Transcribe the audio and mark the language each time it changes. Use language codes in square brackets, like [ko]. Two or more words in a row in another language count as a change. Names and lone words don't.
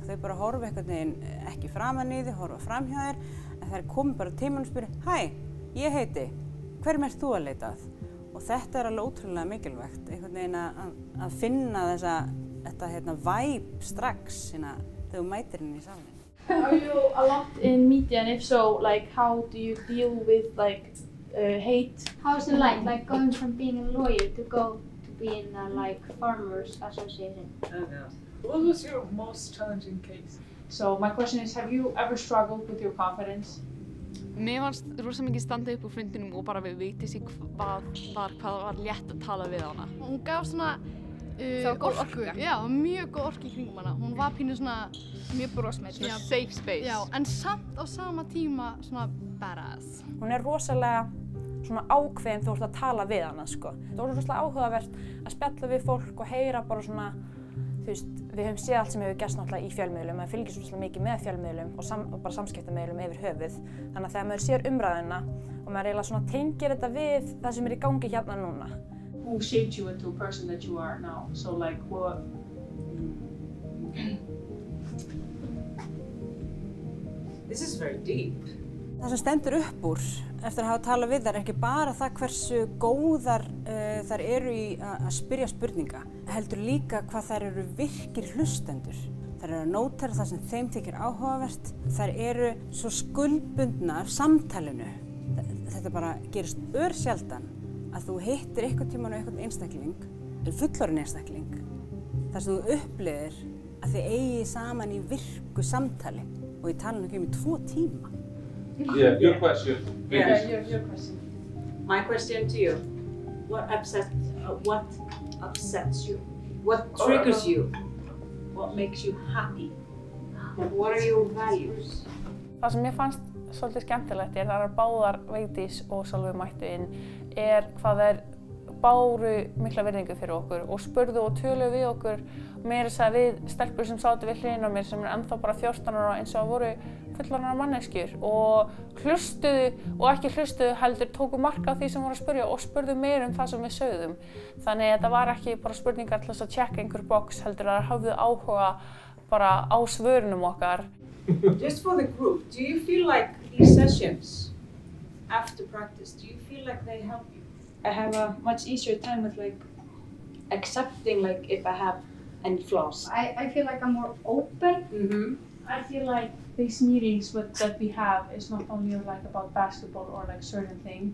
[is] Þau bara horfa einhvern veginn ekki framan í þig, horfa fram hjá þér, en þær komi bara á tímann og spyrja, hæ, ég heiti, hverjum ert þú að leita að? Og þetta er alveg ótrúlega mikilvægt, einhvern veginn að finna þetta vibe strax þegar þú mætir inn í salinn. [en] Are you a lot in media, and if so, like how do you deal with like hate? How's it like going from being a lawyer to go to being a like farmers association? Oh God. What was your most challenging case? So my question is, have you ever struggled with your confidence? [is] Mér fannst rosa mikið standa upp úr fundinum og bara við Vigdísi hvað var létt að tala við hana. Hún gaf svona orku, já, mjög góð orku í kringum hana. Hún var pínu svona mjög brosmild. Svona [en] safe space. [is] Já, en samt á sama tíma svona badass. Hún er rosalega svona ákveðin þegar þú ert að tala við hana, sko. Það var rosalega áhugavert að spjalla við fólk og heyra bara svona, þú veist, við höfum séð allt sem hefur gerst náttúrulega í fjölmiðlum, maður fylgir svo mikið með fjölmiðlum og bara samskiptamiðlum yfir höfuð. Þannig að þegar maður sér umræðuna og maður eiginlega svona tengir þetta við það sem er í gangi hérna núna. [en] Who shaped you into the person that you are now? So like what? This is very deep. [is] Það sem stendur upp úr eftir að hafa talað við þær er ekki bara það hversu góðar þær eru í að spyrja spurninga, heldur líka hvað þær eru virkir hlustendur. Þær eru að nótera það sem þeim þykir áhugavert. Þær eru svo skuldbundnar samtalinu. Þetta bara gerist örsjaldan að þú hittir einhvern tímann og einhvern einstakling, fullorðinn einstakling, þar sem þú upplifir að þið eigi saman í virku samtali og ég tala ekki í 2 tíma. [en] Yeah, your question. Yeah, your question. My question to you: what upsets you? What triggers you? What makes you happy? What are your values? [is] Það sem mér fannst svolítið skemmtilegt er að báðar Vigdís og Sólveig mættu inn hvað þær báru mikla virðingu fyrir okkur og spurðu og töluðu við okkur meira þess að við stelpur sem sátu við hliðina á mér sem er ennþá bara 14 ára eins og voru fullorðnar manneskjur og hlustuðu og ekki hlustuðu heldur tóku mark á því sem voru að spyrja og spurðu meira það sem við sögðum. Þannig að þetta var ekki bara spurningar til þess að checka einhver box heldur að þær höfðu áhuga bara á svörunum okkar. [en] Just for the group, do you feel like these sessions after practice, do you feel like they help you? I have a much easier time with like accepting like if I have any flaws. I feel like I'm more open. I feel like these meetings that we have is not only like about basketball or like certain thing.